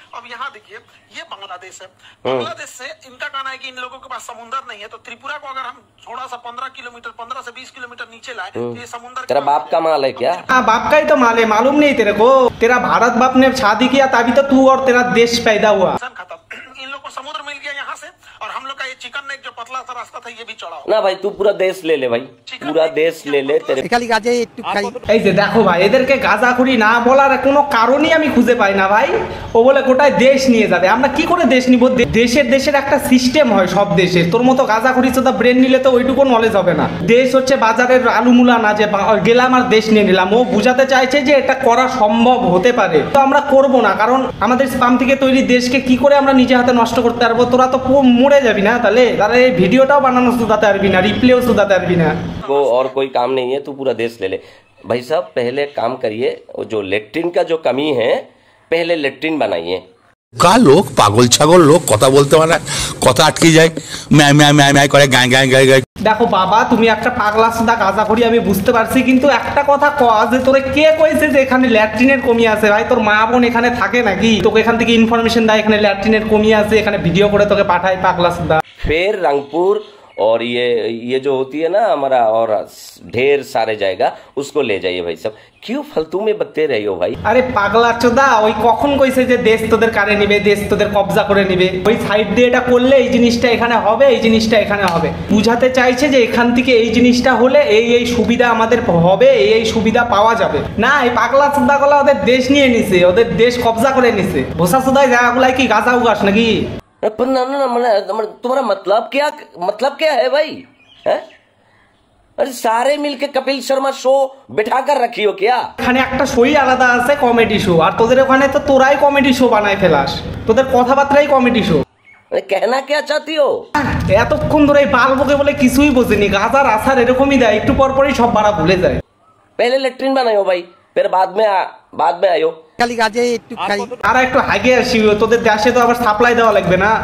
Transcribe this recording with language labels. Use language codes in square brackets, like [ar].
[hi] अब यहाँ देखिए, ये बांग्लादेश है। बांग्लादेश से इनका कहना है कि इन लोगों के पास समुद्र नहीं है, तो त्रिपुरा को अगर हम थोड़ा सा 15 किलोमीटर 15 से 20 किलोमीटर नीचे लाए, तो ये समुद्र तेरा बाप का माल है क्या? हाँ बाप का ही तो माल है, मालूम नहीं तेरे को? तेरा भारत बाप ने शादी किया तभी तो तू और तेरा देश पैदा हुआ। खत्म। इन लोग को समुद्र मिल गया यहाँ से, और हम लोग का ये चिकन नेक जो पतला सा रास्ता था, ये भी चौड़ा हो। ना भाई तू पूरा देश ले ले भाई, पूरा देश ले ले तेरे। [bn] খালি গাজে একটু খাই। এই যে দেখো ভাই, এদেরকে গাঁজাখুরি না বলার কোনো কারণই আমি খুঁজে পাই না ভাই। ও বলে গোটায় দেশ নিয়ে যাবে, আমরা কি করে দেশ নিব? দেশের একটা সিস্টেম হয় সব দেশের। তোর মতো গাঁজাখুরি চোদা ব্রেন নিলে তো ওইটুকু নলেজ হবে না। দেশ হচ্ছে বাজারের আলুমুলা না যে গেলাম আর দেশ নিয়ে নিলাম। ও বুঝাতে চাইছে যে এটা করা সম্ভব হতে পারে, তো আমরা করব না, কারণ আমাদের স্পাম থেকে তৈরি দেশকে কি করে আমরা নিজে হাতে নষ্ট করতে পারবো? তোরা তো মরে যাবি না, তাহলে তারা এই ভিডিওটাও বানানো শুধাতে পারবি না, রিপ্লেও শুধাতে পারবি না। [hi] को और कोई काम नहीं है, तू पूरा देश ले ले। भाई साहब पहले काम करिए, वो जो लेट्रिन का जो कमी है, पहले लेट्रिन बनाइए। का लोग पागल छागल लोग [bn] কথা বলতে পারে, কথা আটকে যায়, ম্যায় ম্যায় ম্যায় ম্যায় করে গায় গায় গায় গায়। দেখো বাবা, তুমি একটা পাগলা সুদা গাঁজা করি আমি বুঝতে পারছি, কিন্তু একটা কথা কয়া যে তোরে কে কইছে যে এখানে ল্যাট্রিনের কমি আছে? ভাই তোর মা বোন এখানে থাকে নাকি? তোকে এখান থেকে ইনফরমেশন দেয় এখানে ল্যাট্রিনের কমি আছে, এখানে ভিডিও করে তোকে পাঠায় পাগলা সুদা। [hi] फिर रंगपुर और ये जो होती है ना हमारा, और ढेर सारे जाएगा, उसको ले जाइए भाई साहब। क्यों फालतू में बकते रहे हो भाई? [bn] আরে পাগলা চোদা, ওই কখন কইছে যে দেশ তোদের কারে নিবে, দেশ তোদের কবজা করে নিবে? ওই সাইড দিয়ে এটা করলে এই জিনিসটা এখানে হবে, এই জিনিসটা এখানে হবে। বুঝাতে চাইছে যে এখান থেকে এই জিনিসটা হলে এই সুবিধা আমাদের হবে, এই সুবিধা পাওয়া যাবে না। এই পাগলা চোদা গুলা ওদের দেশ নিয়ে নিছে, ওদের দেশ কবজা করে নিছে। ভোসা চোদায় জায়গাগুলাই কি গাঁজা উগাস নাকি? [hi] पर ना तुम्हारा मतलब क्या है भाई? है? अरे सारे मिलके कपिल शर्मा शो बिठा कर रखी हो क्या? [bn] এখানে একটা শোই আলাদা আছে, কমেডি শো, আর তোদের ওখানে তো তোরাই কমেডি শো বানায় ফেলাস, তোদের কথাবার্তাই কমেডি শো। [hi] अरे कहना क्या चाहती हो? [bn] এতক্ষণ ধরে বাল বকে বলে কিছুই বোঝেনি, গাজার আসার এরকমই দেয়, একটু পর পরই সব বাড়া ভুলে যায়। [hi] पहले लेट्रिन बनाओ भाई, फिर बाद में आयो। [bn] খালি গাজে একটু খাই। আর একটু আগে আসি, তোদের দেশে তো আবার সাপ্লাই দেওয়া লাগবে না।